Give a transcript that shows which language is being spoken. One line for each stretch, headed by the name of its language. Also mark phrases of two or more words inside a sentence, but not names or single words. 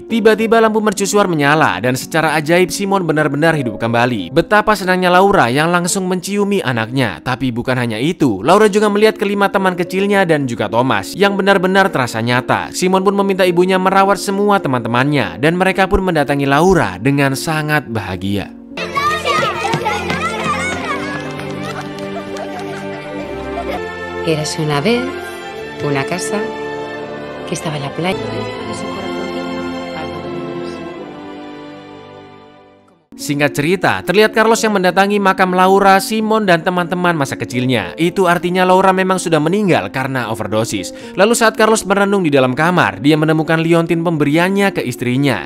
Indonesian: Tiba-tiba lampu mercusuar menyala dan secara ajaib Simon benar-benar hidup kembali. Betapa senangnya Laura yang langsung menciumi anaknya. Tapi bukan hanya itu, Laura juga melihat kelima teman kecilnya dan juga Thomas yang benar-benar terasa nyata. Simon pun meminta ibunya merawat semua teman-temannya dan mereka pun mendatangi Laura dengan sangat bahagia.
Spanish: Érase una vez una casa que estaba en la playa.
Indonesian: Singkat cerita, terlihat Carlos yang mendatangi makam Laura, Simon, dan teman-teman masa kecilnya. Itu artinya Laura memang sudah meninggal karena overdosis. Lalu saat Carlos merenung di dalam kamar, dia menemukan liontin pemberiannya ke istrinya.